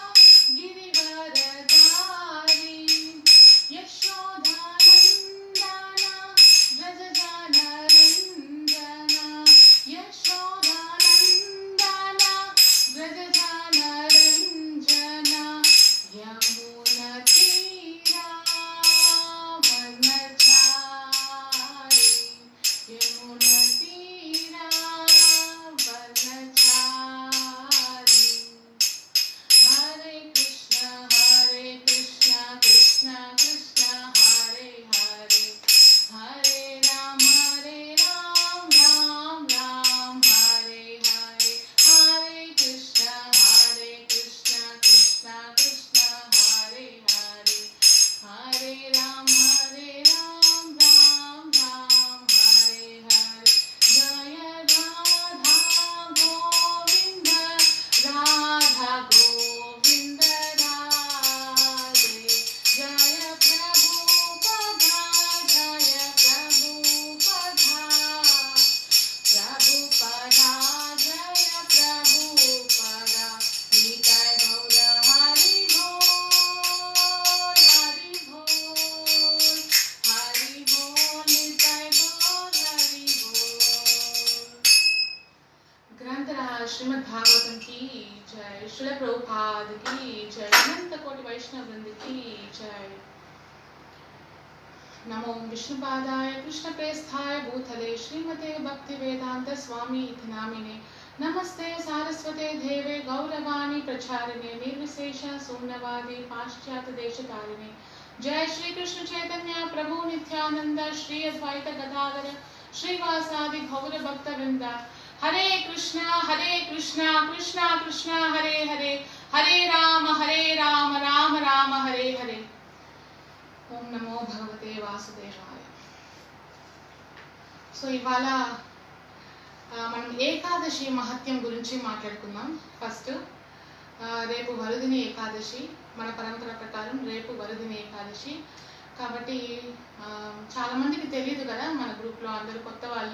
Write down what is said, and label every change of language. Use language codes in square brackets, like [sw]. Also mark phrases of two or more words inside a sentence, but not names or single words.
[sa] గిరివరధారీ, యశోదానందన వ్రజ జనరంజన, యశోదానందన వ్రజ జనరంజన, యమున తీరా వనచారి, యమున తీరా వనచారి. హరే కృష్ణ కృష్ణ కృష్ణ హరే హరే, హరే రామ రామ రామ హరే హరే, హరే కృష్ణ కృష్ణ కృష్ణ హరే హరే, హరే రామ రామ రామ హరే హరే. జయ రాధా గోవింద రాధా గోవింద రాధే, జయ ప్రభుపదా జయ ప్రభుపదా, ప్రభుపదా జయ ప్రభుపదా, నితాయ గౌర హరి బోల్, హరి బోల్, హరి బోల్, నితాయ గౌర హరి బోల్. [hi] ग्रंथराज श्रीमद् भागवतम की जय, श्रील प्रभुपाद की जय, अनंत कोटि वैष्णव वृंद की जय. [sa] नमो विष्णुपादाय कृष्णप्रेस्थाय भूतले श्रीमते भक्ति वेदांत स्वामी इति नामिने, नमस्ते सारस्वते देवे गौरवाणी प्रचारिणे, निर्विशेष शून्यवादी पाश्चात्य देशतारिणे. जय श्री कृष्ण चैतन्य प्रभु नित्यानंद श्री अद्वैत गदाधर श्रीवासादि गौर भक्त वृंद. हरे कृष्णा कृष्ण कृष्ण हरे हरे, हरे राम राम राम हरे हरे. ओम नमो भगवते वासुदेवाय. [te] సో ఇవాళ మనం ఏకాదశి మహత్యం గురించి మాట్లాడుకుందాం. ఫస్ట్ రేపు వరుదిని ఏకాదశి, మన పరంపర ప్రకారం రేపు వరుదిని ఏకాదశి కాబట్టి చాలా మందికి తెలియదు కదా, మన గ్రూప్లో అందరూ కొత్త వాళ్ళు.